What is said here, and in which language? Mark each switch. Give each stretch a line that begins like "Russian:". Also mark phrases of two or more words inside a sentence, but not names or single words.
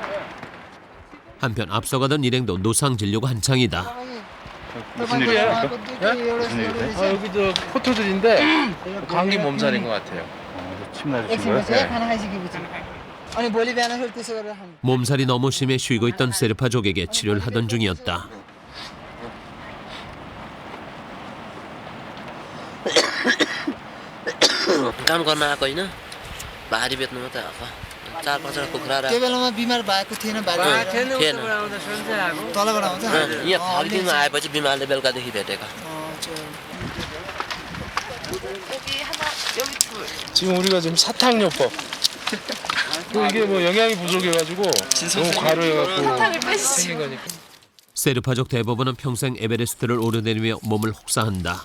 Korean: 한편 앞서가던 일행도 노상 진료가 한창이다. 무슨 일이십니까? 여기 저 포토들인데 감기 몸살인 것 같아요. 침 맞으신 거예요? 몸살이 너무 심해 쉬고 있던 세르파족에게 치료를 하던 중이었다.
Nepali: काम गर्न आएको होइन भारी बेच्नु मात्रै आएको 4-5 कुखुरा र त्यो बेलामा बिमार भएको थिएन थिएन तलबाट आउँछ यहाँ फर्किनु आएपछि बिमारले बेलुकादेखि भेटेको
Korean: 지금 우리가 지금 사탕요법. 이게 뭐 영양이 부족해가지고 너무 과로해갖고 생긴 거니까. 세르파족 대부분은 평생 에베레스트를 오르내리며 몸을 혹사한다.